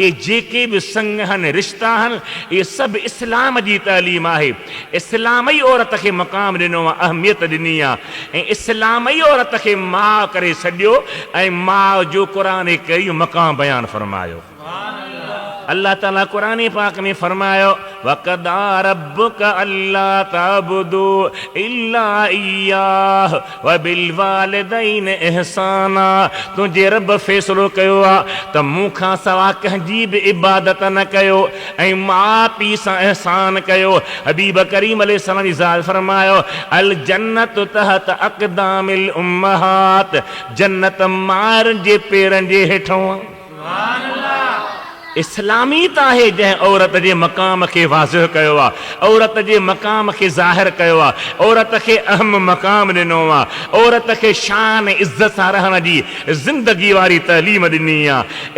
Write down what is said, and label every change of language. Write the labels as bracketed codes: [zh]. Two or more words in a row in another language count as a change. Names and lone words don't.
[sd] इहे जेके बि संग आहिनि, रिश्ता आहिनि, इहे सभु इस्लाम जी तालीम आहे। इस्लाम ई औरत खे मक़ाम ॾिनो आहे, अहमियत ॾिनी आहे, ऐं इस्लाम ई औरत खे माउ करे छॾियो ऐं माउ जो क़ुरान कई मक़ाम बयानु फरमायो। अल्लाह ताला क़ुरान पाक में फरमायो, [ar] وقضى ربك ألا تعبدوا إلا إياه وبالوالدين إحسانا. [sd] तुंहिंजे रब फ़ैसिलो कयो आहे त मूंखां सवा कंहिंजी बि इबादत न कयो ऐं माउ पीउ सां इहसान कयो। हबीब करीम अलैहिस्सलाम जी ज़ात फरमायो, [ar] الجنة تحت أقدام الأمهات, [sd] जन्नत माउरनि जे पेरनि जे हेठों। इस्लामी त आहे जंहिं औरत जे मक़ाम खे वाज़िह कयो आहे, औरत जे मक़ाम खे ज़ाहिर कयो आहे, औरत खे अहम मक़ाम ॾिनो आहे, औरत खे शान इज़त सां रहण जी ज़िंदगी वारी तइलीम ॾिनी आहे।